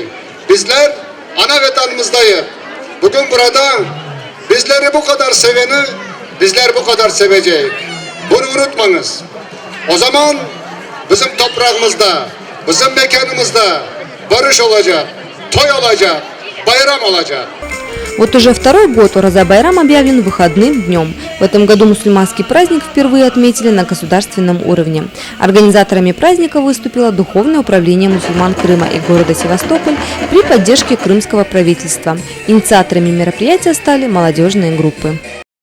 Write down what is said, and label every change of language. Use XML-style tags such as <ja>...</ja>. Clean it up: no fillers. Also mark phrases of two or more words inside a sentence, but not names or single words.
<crh>Bizler ana vatanımızdayız. Bugün burada bizleri bu kadar seveni, bizler bu kadar sevecek. Bunu unutmanız. O zaman bizim toprağımızda, bizim mekanımızda barış olacak, toy olacak, bayram olacak.</crh> <ru>Вот уже второй год Ораза-Байрам объявлен выходным днем. В этом году мусульманский праздник впервые отметили на государственном уровне. Организаторами праздника выступило Духовное управление мусульман Крыма и города Севастополь при поддержке крымского правительства. Инициаторами мероприятия стали молодежные группы.</ru>